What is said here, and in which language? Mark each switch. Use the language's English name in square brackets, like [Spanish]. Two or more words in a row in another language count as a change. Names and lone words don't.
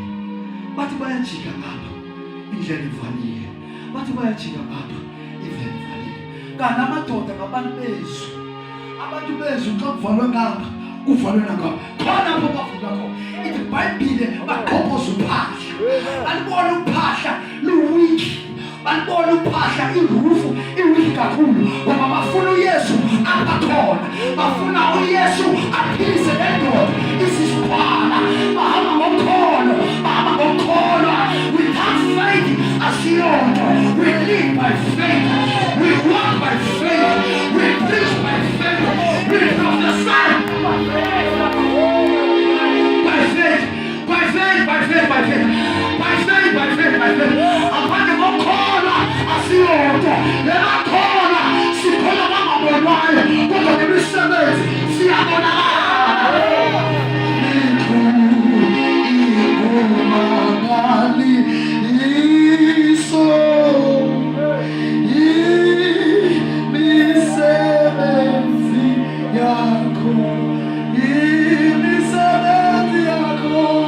[Xhosa] Bathi bayajika ngapha indlela ivalile, bathi bayajika ngapha indlela ivalile. Kanti amadoda ngabantu bezwi, abantu bezwi xa kuvalwe ngapha kuvalwe nangapha, khona apho bavula khona. Ithi iBhayibheli baqhophoza uphahla, balibona uphahla luwiki, balibona uphahla irufu iwiki kakhulu, ngoba bafuna uYesu apha khona, bafuna uYesu aphilise le ndoda isisikhwala. Bahamba ngokholwa, [English] without faith asiyonto. We live by faith, we walk by faith, we preach by faith, we prophesy by faith. [Xhosa] Aparte ngokholwa asiyonto, lebakhona sikhona bangabonwayo, kodwa ngemisebenzi siyabonakala. Ingumangali iso imisebenzi yakho, imisebenzi yakho.